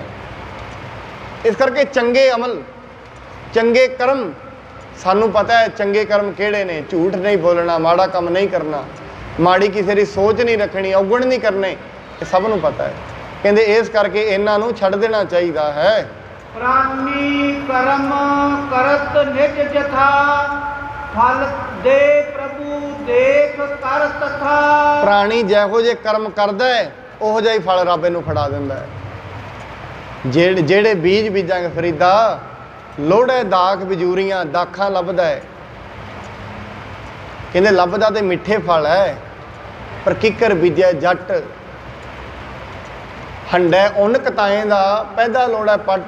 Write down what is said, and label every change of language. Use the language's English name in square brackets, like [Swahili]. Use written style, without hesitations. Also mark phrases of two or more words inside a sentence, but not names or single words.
[Punjabi] ਇਸ ਕਰਕੇ ਚੰਗੇ ਅਮਲ ਚੰਗੇ ਕਰਮ ਸਾਨੂ ਪਤਾ ਹੈ, ਚੰਗੇ ਕਰਮ ਕਿਹੜੇ ਨੇ। ਝੂਠ ਨਹੀਂ ਬੋਲਨਾ, ਮਾੜਾ ਕਾਮ ਨਹੀਂ ਕਰਨਾ, ਮਾੜੀ ਕਿਸੀ ਕੀ ਸੋਚ ਨਹੀਂ ਰਖਨੀ, ਅਵਗੁਣ ਨਹੀਂ ਕਰਨੇ, ਯੇ ਸਬ ਨੂੰ ਪਤਾ ਹੈ। ਕਹੰਦੇ ਇਸ ਕਰਕੇ ਇਨ੍ਹਾਂ ਨੂੰ ਛੱਡ ਦੇਨਾ ਚਾਹੀਏ ਹੈ। [Hindi] प्राणी कर्म करत निज जथा, फल दे प्रभु देख कर तथा। [Punjabi] ਪ੍ਰਾਣੀ ਜਿਹੋ ਜੇ ਕਰਮ ਕਰਦਾ ਹੈ ਉਹੋ ਜਿਹਾ ਹੀ ਫਲ ਰਬ ਇਹਨੂੰ ਫੜਾ ਦਿੰਦਾ ਹੈ। ਜੇੜੇ ਬੀਜ ਬੀਜਾਂਗੇ ਫਰੀਦਾ, ਲੋੜੇ ਦਾਖ ਬਿਜੂਰੀਆਂ ਦਾਖਾਂ ਲਭਦਾ ਹੈ। ਕਹੰਦੇ ਲਭਦਾ ਤੇ ਮਿਠੇ ਫਲ ਹੈ, ਪਰ ਕਿਕਰ ਬੀਜੇ ਜਟ, ਹੰਢੈ ਉਨ ਕਤਾਏਂ ਦਾ ਪੈਦਾ ਲੋੜਾ ਪਟ।